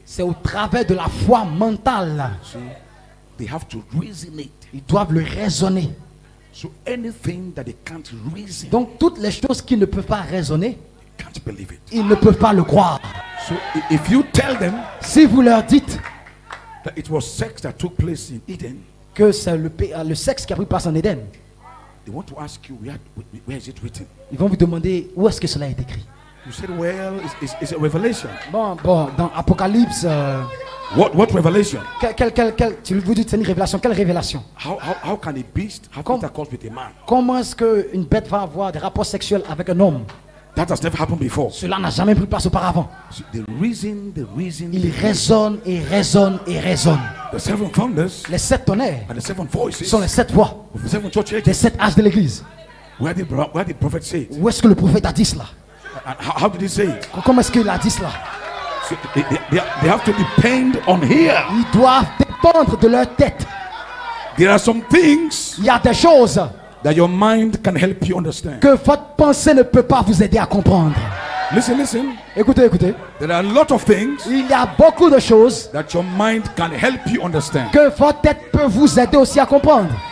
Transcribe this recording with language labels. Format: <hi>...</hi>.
<fr>c'est au travers de la foi mentale.</fr> <en>See, they have to reason it.</en> <fr>Ils doivent le raisonner.</fr> <en>So anything that they can't reason,</en> <fr>Donc toutes les choses qu'ils ne peuvent pas raisonner,</fr> <en>they can't believe it.</en> <fr>ils ne peuvent pas le croire.</fr> <en>So if you tell them</en> <fr>Si vous leur dites</fr> <en>that it was sex that took place in Eden,</en> <fr>que c'est le sexe qui a pris place en Éden,</fr> <en>they want to ask you, where is it written?</en> <fr>ils vont vous demander où est-ce que cela est écrit.</fr> <en>You said, well, it's a revelation.</en> <fr>Bon, dans Apocalypse,</fr> <en>What revelation?</en> <fr>tu vous dites c'est une révélation. Quelle révélation?</fr> <en>How can a beast have intercourse with a man?</en> <fr>Comment est-ce qu'une bête va avoir des rapports sexuels avec un homme?</fr> <en>That has never happened before.</en> <fr>Cela n'a jamais pris place auparavant.</fr> <en>So the reason.</en> <fr>Il raisonne et raisonne et raisonne.</fr> <en>The seven thunders</en> <fr>Les 7 tonnerres</fr> <en>and the seven voices</en> <fr>sont les 7 voix</fr> <en>of the seven church</en> <fr>des</fr> <en>ages.</en> <fr>7 âges de l'église.</fr> <en>Where did prophet say it?</en> <fr>Où est-ce que le prophète a dit cela?</fr> <en>And how did he say it?</en> <fr>Comment est-ce qu'il a dit cela?</fr> <en>So they have to depend on here.</en> <fr>Ils doivent dépendre de leur tête.</fr> <en>There are some things</en> <fr>Il y a des choses</fr> <en>that your mind can help you understand.</en> <fr>que votre pensée ne peut pas vous aider à comprendre.</fr> <en>Listen, listen.</en> <fr>Écoutez, écoutez.</fr> <en>There are a lot of things</en> <fr>Il y a beaucoup de choses</fr> <en>that your mind can help you understand.</en> <fr>que votre tête peut vous aider aussi à comprendre.</fr>